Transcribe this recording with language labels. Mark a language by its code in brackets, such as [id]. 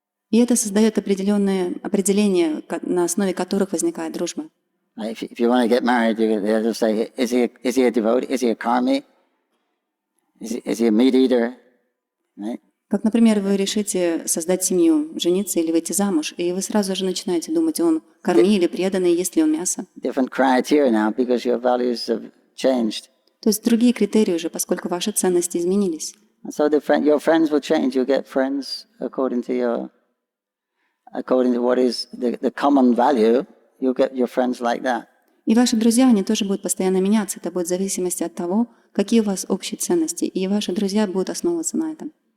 [ru] И это создает определенные определения, на основе которых возникает дружба. [en] If you want to get married, you have to say, is he a devotee? Is he a karmi? Is he a meat eater? Right? [ru] Как, например, вы решите создать семью, жениться или выйти замуж, и вы сразу же начинаете думать, он карми или преданный, ест ли он мясо. [en] Different criteria now because your values have changed. [ru] То есть другие критерии уже, поскольку ваши ценности изменились. [en] And so your friends will change. You get friends according to what is the common value. You get your friends like that. [ru] И ваши друзья, они тоже будут постоянно меняться. Это будет в зависимости от того, какие у вас общие ценности. И ваши друзья будут основываться на этом.